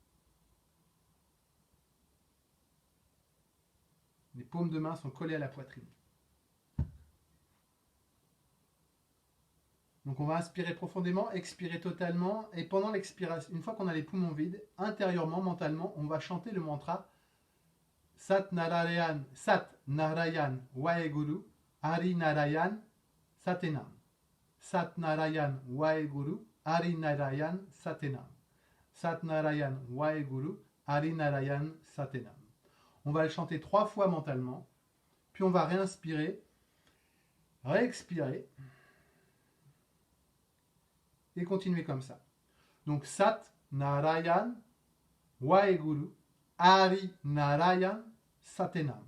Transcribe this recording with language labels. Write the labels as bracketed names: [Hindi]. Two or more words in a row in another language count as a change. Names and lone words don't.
[French] Les paumes de main sont collées à la poitrine. Donc on va inspirer profondément, expirer totalement, et pendant l'expiration, une fois qu'on a les poumons vides, intérieurement, mentalement, on va chanter le mantra [Punjabi] ਸਤਿ ਨਾਰਾਇਣ ਵਾਹਿਗੁਰੂ ਹਰਿ ਨਾਰਾਇਣ ਸਤਿਨਾਮ. ਸਤਿ ਨਾਰਾਇਣ ਵਾਹਿਗੁਰੂ ਹਰਿ ਨਾਰਾਇਣ ਸਤਿਨਾਮ. ਸਤਿ ਨਾਰਾਇਣ ਵਾਹਿਗੁਰੂ ਹਰਿ ਨਾਰਾਇਣ ਸਤਿਨਾਮ. [French] On va le chanter 3 fois mentalement, puis on va réinspirer, réexpirer, et continuer comme ça. [Punjabi] Donc ਸਤਿ ਨਾਰਾਇਣ ਵਾਹਿਗੁਰੂ ਹਰਿ ਨਾਰਾਇਣ ਸਤਿਨਾਮ.